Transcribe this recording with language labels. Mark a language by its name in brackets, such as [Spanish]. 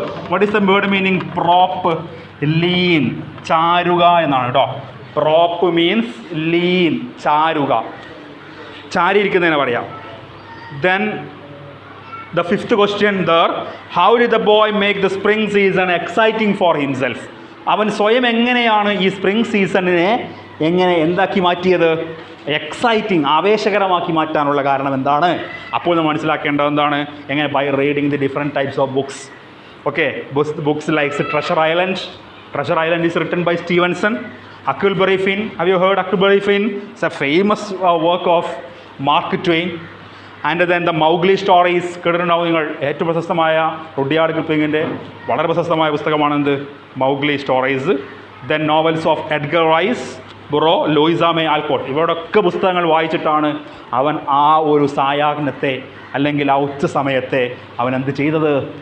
[English] What is the word meaning prop? [Malayalam] Lean, ചാരുക എന്നാണ് കേട്ടോ. [English] prop means lean, [Malayalam] ചാരുക, ചാരിയിരിക്കുന്നതിനെ പറയാം. [English] Then the fifth question there, how did the boy make the spring season exciting for himself? [Malayalam] അവൻ സ്വയം എങ്ങനെയാണ് ഈ spring സീസണിനെ എന്താക്കി മാറ്റിയത്? എക്സൈറ്റിംഗ്, ആവേശകരമാക്കി മാറ്റാനുള്ള കാരണം എന്താണ്? അപ്പോൾ നമ്മൾ മനസ്സിലാക്കേണ്ടത് എന്താണ്? എങ്ങനെ? [English] By reading the different types of books. Okay, books like Treasure Island. Treasure Island is written by Stevenson. Huckleberry Finn. Have you heard Huckleberry Finn? It's a famous work of Mark Twain. And then the Mowgli stories. [Malayalam] കേട്ടിട്ടുണ്ടാവും നിങ്ങൾ. ഏറ്റവും പ്രശസ്തമായ Rudyard കിപ്ലിങ്ങിൻ്റെ വളരെ പ്രശസ്തമായ പുസ്തകമാണെന്ത് Mowgli stories. [English] Then novels of Edgar Rice Burroughs, Louisa May Alcott. [Malayalam] ഇവരുടെയൊക്കെ പുസ്തകങ്ങൾ വായിച്ചിട്ടാണ് അവൻ ആ ഒരു സായാഹ്നത്തെ അല്ലെങ്കിൽ ആ ഉച്ച സമയത്തെ അവൻ എന്ത് ചെയ്തത്?